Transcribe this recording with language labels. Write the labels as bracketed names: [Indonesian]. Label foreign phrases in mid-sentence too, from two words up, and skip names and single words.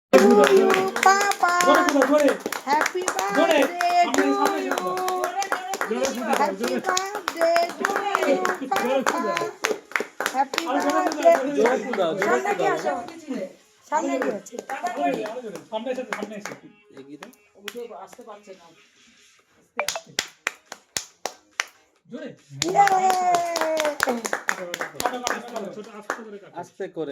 [English] you, Papa. Happy birthday to you. Happy birthday to you, Papa. Happy birthday. [Bangla] সামনে কি আসো? সামনে কি আছে? সামনে এসে এগিয়ে দাও। আসতে পারছে না। জোরে আস্তে করে